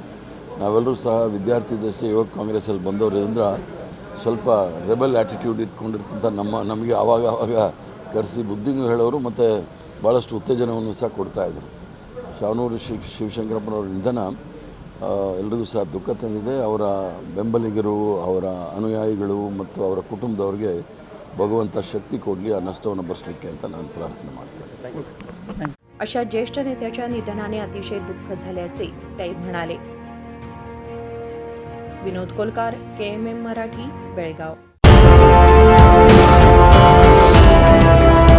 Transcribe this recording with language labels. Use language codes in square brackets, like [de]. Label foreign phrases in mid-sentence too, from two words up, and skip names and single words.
[kn] ನಾವೆಲ್ಲರೂ ಸಹ ವಿದ್ಯಾರ್ಥಿ ದಶೆ ಯುವ ಕಾಂಗ್ರೆಸ್ಸಲ್ಲಿ ಬಂದವರಿಂದ ಸ್ವಲ್ಪ [en] rebel attitude [kn] ಇಟ್ಕೊಂಡಿರ್ತಂಥ ನಮಗೆ ಆವಾಗ ಕರೆಸಿ ಬುದ್ಧಿನೂ ಹೇಳೋರು ಮತ್ತು ಭಾಳಷ್ಟು ಉತ್ತೇಜನವನ್ನು ಸಹ ಕೊಡ್ತಾಯಿದ್ರು। ಶಾಮನೂರು ಶಿವಶಂಕರಪ್ಪನವರ ನಿಧನ ಎಲ್ರಿಗೂ ಸಹ ದುಃಖ ತಂದಿದೆ। ಅವರ ಬೆಂಬಲಿಗರು, ಅವರ ಅನುಯಾಯಿಗಳು ಮತ್ತು ಅವರ ಕುಟುಂಬದವ್ರಿಗೆ ಭಗವಂತ ಶಕ್ತಿ ಕೊಡಲಿ ಆ ನಷ್ಟವನ್ನು ಭರಿಸಲಿಕ್ಕೆ ಅಂತ ನಾನು ಪ್ರಾರ್ಥನೆ ಮಾಡ್ತೇನೆ। [mr] अशा ज्येष्ठ नेत्याच्या निधनाने अतिशय दुःख झाल्याचे ते म्हणाले। विनोद कोलकार, KMM मराठी, बेळगाव।